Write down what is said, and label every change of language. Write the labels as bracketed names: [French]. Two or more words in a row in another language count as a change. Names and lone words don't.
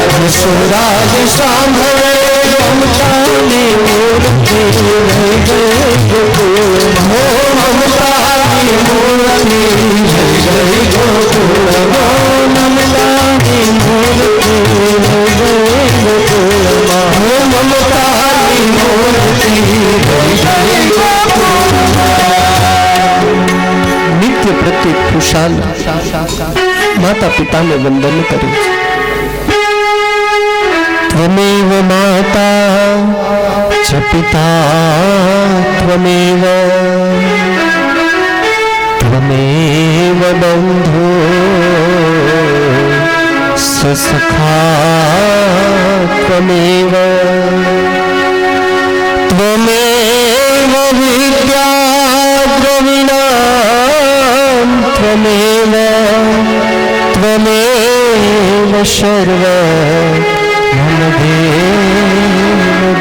[Gujarati] યશોદાજી સાંભળો, મમતાની મૂર્તિ રહી ગઈ ગોકુળમાં, હો મમતાની મૂર્તિ રહી ગઈ ગોકુળમાં, મમતાની મૂર્તિ રહી ગઈ ગોકુળમાં, હો મમતાની મૂર્તિ રહી ગઈ ગોકુળમાં. નિત્ય પ્રત્યેક ખુશાલ માતા પિતાને વંદન કરે છે. [Sanskrit] त्वमेव माता च पिता त्वमेव त्वमेव बन्धो सखा त्वमेव त्वमेव विद्या द्रविणां त्वमेव त्वमेव सर्व मम देव।